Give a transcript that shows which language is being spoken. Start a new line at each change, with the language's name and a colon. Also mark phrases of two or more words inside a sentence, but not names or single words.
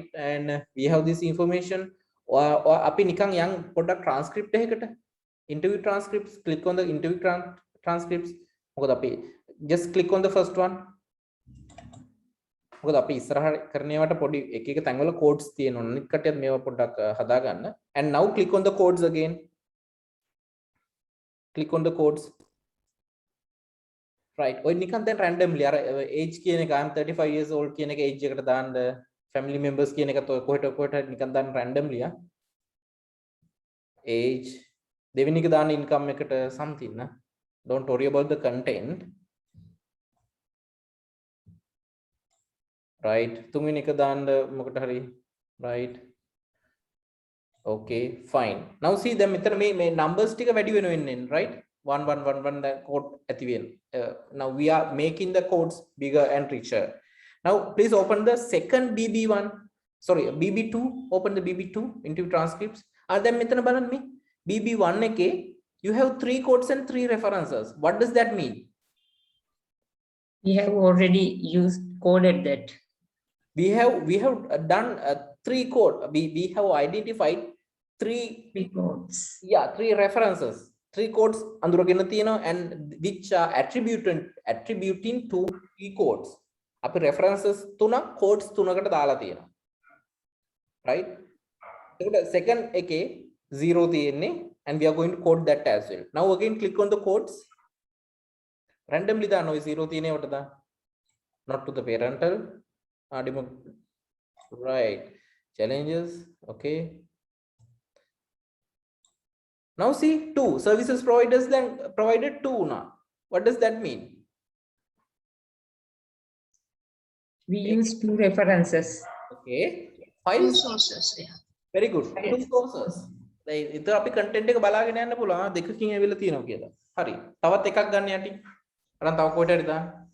English: And we have this information.
Sinhala: අපි නිකන් යන් පොඩ්ඩක්
English: transcript එකකට interview transcripts, click on the interview transcripts.
Sinhala: මොකද අපි
English: just click on the first one.
Sinhala: මොකද අපි ඉස්සරහ කරනේවට පොඩි එක එක තැන්වල codes තියෙනවා. අනිත් කටියත් මේවා පොඩ්ඩක් හදාගන්න.
English: And now click on the codes again. Click on the codes. Right.
Sinhala: ඔය නිකන් දැන් randomly අර age කියන එක
English: I'm 35 years old
Sinhala: කියන එක age එකට දාන්න
English: family members
Sinhala: කියන එකත් ඔය කොහෙට නිකන් දාන්න
English: randomly age
Sinhala: දෙවෙනි එක දාන්න income එකට
English: something don't worry about the content. Right.
Sinhala: තුන්වෙනි එක දාන්න මොකට හරි
English: right. Okay, fine. Now see them මේ numbers
Sinhala: ටික වැඩි වෙනවා
English: right? 1111 the code
Sinhala: ඇති වෙන.
English: Now we are making the codes bigger and richer. Now please open the second BB1. Sorry, BB2. Open the BB2 into transcripts. And then මෙතන බලන්න මේ BB1 එකේ you have 3 codes and 3 references. What does that mean? We have already coded that. We have done 3 code. We have identified 3 codes. Yeah, 3 references. 3 codes
Sinhala: අඳුරගෙන තියෙනවා
English: and which are attributing to 3 codes.
Sinhala: අපි references 3 codes 3කට දාලා තියෙනවා.
English: Right?
Sinhala: එතකොට second එකේ 0 තියෙන්නේ
English: and we are going to code that as well. Now again click on the codes.
Sinhala: Randomly දාන්න ඔය 0 තියෙනවට දාන්න.
English: Not to the parental. Right. Challenges. Okay. Now see 2 services providers then provided 2 now. What does that mean? We use 2 references. Okay. 5 sources. Yeah. Very good. 2 sources.
Sinhala: ඉතින් අපි content එක බලාගෙන යන්න පුළුවන් දෙකකින් ඇවිල්ලා තියෙනවා කියලා. හරි. තවත් එකක් ගන්න යටි. අරන් තව කොහෙට හරි දාන්න.